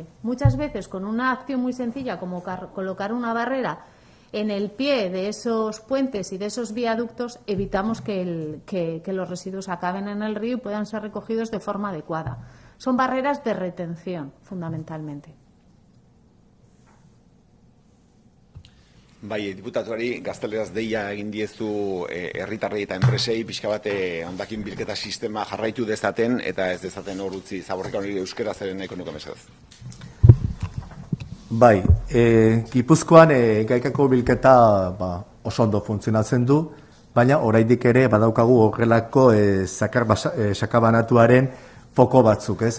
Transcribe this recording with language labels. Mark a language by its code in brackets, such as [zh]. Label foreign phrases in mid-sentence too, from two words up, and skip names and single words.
[es] Muchas veces con una acción muy sencilla como colocar una barrera en el pie de esos puentes y de esos viaductos evitamos que los residuos acaben en el río y puedan ser recogidos de forma adecuada. Son barreras de retención, fundamentalmente. [eu] Bai, diputatuari gazteleraz deia egin diezu herritarrei eta enpresei pixka bat hondakin bilketa sistema jarraitu dezaten eta ez dezaten hor utzi zaborrika hori euskera zeren nahiko nuke mesedez. Bai, Gipuzkoan gaikako bilketa oso ondo funtzionatzen du, baina oraindik ere badaukagu horrelako sakabanatuaren foko batzuk, ez?